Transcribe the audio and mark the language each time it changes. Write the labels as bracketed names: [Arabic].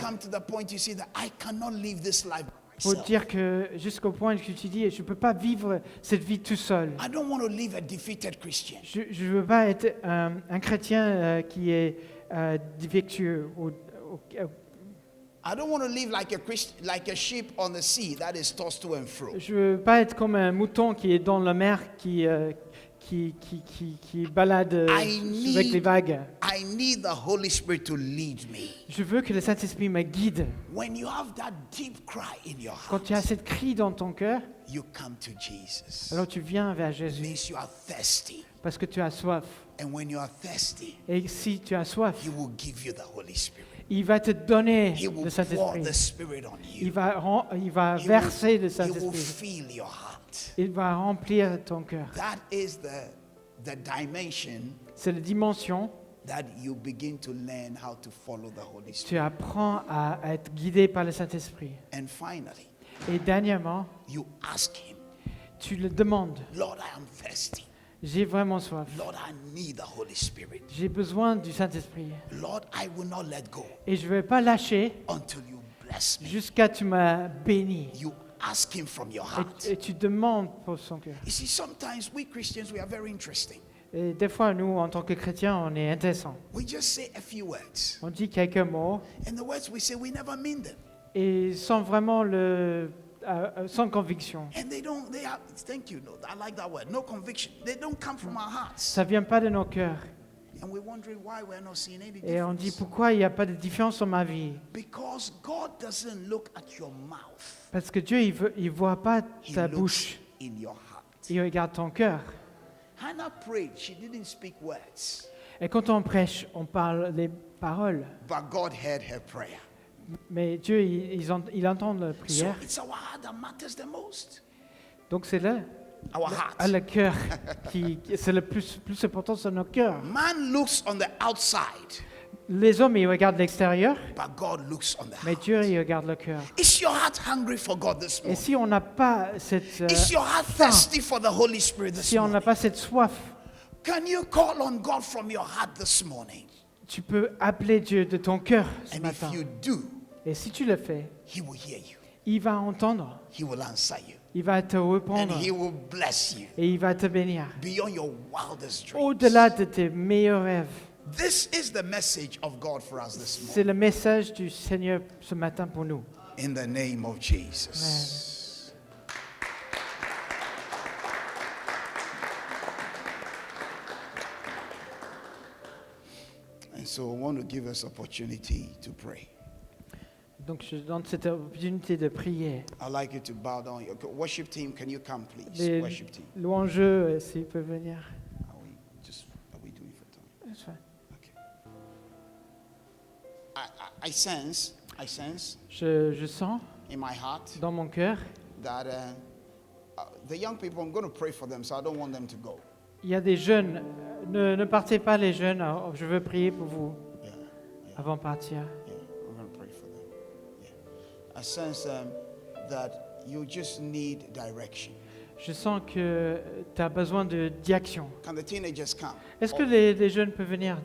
[English] come to the point you see that I cannot live this life by [French] Pour [English] myself. [French] dire que jusqu'au point que tu dis, je ne peux pas vivre cette vie tout seul. [English] I don't want to live a defeated Christian. [French] Je ne veux pas être un chrétien qui est défectueux. [English] I don't want to live like a sheep on the sea that is tossed to and fro. [French] Je ne veux pas être comme un mouton qui est dans la mer, qui qui balade avec les vagues. [English] I need the Holy Spirit to lead me. [French] Je veux que le Saint-Esprit me guide. [English] When you have that deep cry in your [French] Quand tu as [English] heart, [French] cette cri dans ton cœur, [English] you come to Jesus. [French] alors tu viens vers [English] It [French] Jésus [English] means you are thirsty. [French] parce que tu as soif. [English] And when you are thirsty, [French] Et si tu as soif, [English] He will give you the Holy Spirit. [French] il va te donner [English] He will [French] le pour Saint-Esprit. [English] the Spirit on you. [French] Il va [English] He [French] verser le [English] will [French] Saint-Esprit. [English] fill your heart. [French] Il va remplir ton cœur. [English] That is the dimension [French] C'est la dimension. [English] that you begin to learn how to follow the Holy [French] Tu [English] Spirit. [French] apprends à être guidé par le Saint-Esprit. [English] And finally, [French] Et dernièrement, [English] you ask Him, [French] tu le demandes. [English] Lord, I am thirsty. [French] J'ai vraiment soif. [English] Lord, I need the Holy Spirit. [French] J'ai besoin du Saint-Esprit. [English] Lord, I will not let go [French] Et je ne vais pas lâcher [English] until you bless me. [French] jusqu'à ce que tu m'as béni. [English] You ask Him from your heart. [French] Et tu demandes pour son cœur. [English] You see, sometimes we Christians, we are very interesting. [French] Et des fois, nous, en tant que chrétiens, on est intéressants. [English] We just say a few words. [French] On dit quelques mots [English] And the words we say, we never mean them. [French] et sans vraiment sans conviction. [English] And they have, thank you, no, I like that word, no conviction. They don't come from our hearts. [French] Ça vient pas de nos cœurs. [English] And we're wondering why we're not seeing any [French] Et on dit [English] difference. [French] pourquoi il n'y a pas de différence dans ma vie. [English] Because God doesn't look at your mouth. [French] Parce que Dieu, il voit pas [English] He [French] ta [English] looks [French] bouche. [English] in your heart. [French] Il regarde ton cœur. [English] Hannah prayed. She didn't speak words. [French] Et quand on prêche, on parle les paroles. [English] But God heard her prayer. [French] Mais Dieu, il entend la [English] So [French] prière. [English] it's our heart that matters the most. [French] Donc c'est là, [English] Our heart. [French] le cœur, c'est le plus important, c'est nos cœurs. [English] Man looks on the outside, [French] Les hommes, ils regardent l'extérieur, [English] but God looks on the [French] mais [English] heart. [French] Dieu, il regarde le cœur. [English] Is your heart hungry for God this [French] Et [English] morning? [French] si on n'a pas cette [English] Is your heart [French] faim, [English] thirsty for the Holy Spirit this [French] si on n'a [English] morning? [French] pas cette soif, [English] Can you call on God from your heart this morning? [French] tu peux appeler Dieu de ton cœur ce [English] And if [French] matin. [English] you do, [French] Et si tu le fais, [English] He will hear you. [French] il va entendre, [English] He will answer you. [French] il va te [English] And [French] répondre [English] He will bless you [French] et il va te bénir. [English] beyond your wildest dreams. [French] Au-delà de tes meilleurs rêves. [English] This is the message of God for us this [French] C'est [English] morning. [French] le message du Seigneur ce matin pour nous. [English] In the name of Jesus. And so I want to give us opportunity to pray. [French] Donc je donne cette opportunité de prier. [English] I'd like you to bow down. Okay, worship team, can you come, please? [French] Les [English] Worship team. [French] louangeux, s'ils peuvent venir. [English] Are we doing for time? [French] C'est fine. [English] Okay. I sense [French] Je sens [English] in my heart [French] dans mon cœur, [English] that the young people, I'm going to pray for them, so I don't want them to go. [French] il y a des jeunes. Ne partez pas les jeunes. Je veux prier pour vous [English] Yeah, [French] avant de partir. [English] yeah, I'm going to pray for them. Yeah. I sense that you just need direction. [French] Je sens que tu as besoin de d'action. Can the teenagers come? Est-ce que les jeunes peuvent venir,